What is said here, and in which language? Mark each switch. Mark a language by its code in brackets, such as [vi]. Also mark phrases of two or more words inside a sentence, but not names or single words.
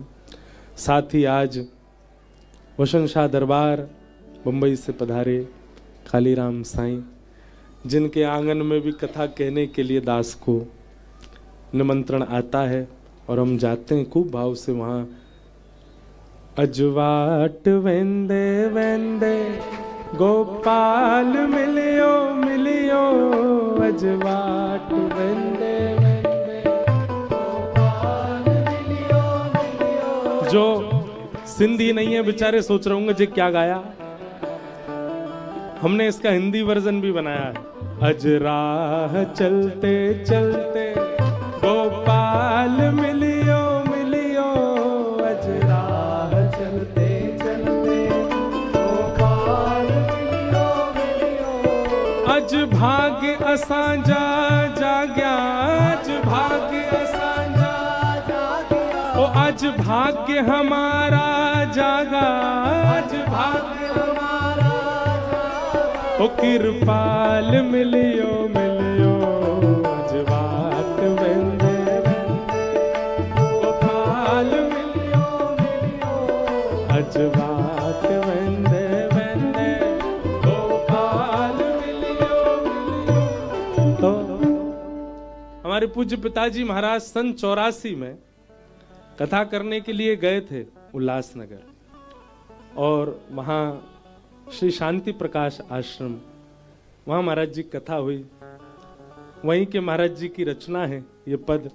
[hi] साथ ही आज वसंत शाह दरबार मुंबई से पधारे कालीराम साईं, जिनके आंगन में भी कथा कहने के लिए दास को निमंत्रण आता है और हम जाते हैं खूब भाव से वहाँ। [sd] अजवाट वेंदे वेंदे गोपाल मिलियो मिलियो, अजवाट वेंदे वेंदे गोपाल मिलियो मिलियो। [hi] जो सिंधी नहीं है बेचारे सोच रहे होंगे जी क्या गाया। हमने इसका हिंदी वर्जन भी बनाया है। अजराह चलते चलते गोपाल मिलियो मिलियो, अजराह चलते चलते गोपाल मिलियो मिलियो। [sd] अज भाग्य असांजा जाग्या, अज भाग्य असांजा जाग्या, [hi] ओ अज भाग्य हमारा जागा, अज भाग्य हमारा जागा। [sd] ओ कृपाल मिलियो मिलियो, अजवाट वेंदे वेंदे गोपाल मिलियो मिलियो, अजवाट वेंदे वेंदे गोपाल मिलियो मिलियो। [hi] तो हमारे पूज्य पिताजी महाराज सन 84 में कथा करने के लिए गए थे उल्लासनगर, और वहाँ श्री शांति प्रकाश आश्रम, वहां महाराज जी कथा हुई, वहीं के महाराज जी की रचना है ये पद।